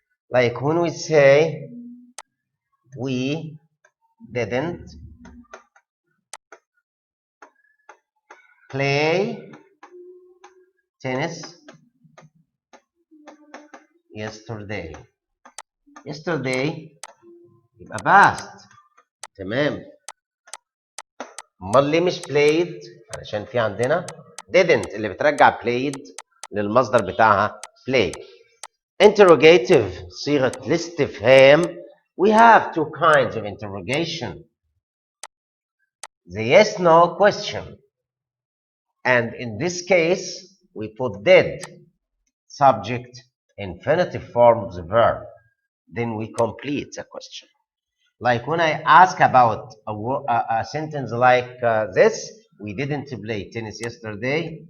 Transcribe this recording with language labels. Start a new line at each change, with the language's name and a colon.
English: Like when we say, we didn't play tennis yesterday. Yesterday يبقى past.
Arabic: تمام. امال ليه مش played؟ علشان في عندنا didn't اللي بترجع played للمصدر بتاعها play. Interrogative صيغة الاستفهام.
English: We have two kinds of interrogation. The yes no question. And in this case, we put did, subject, infinitive form of the verb. Then we complete the question. Like when I ask about a sentence like this, we didn't play tennis yesterday.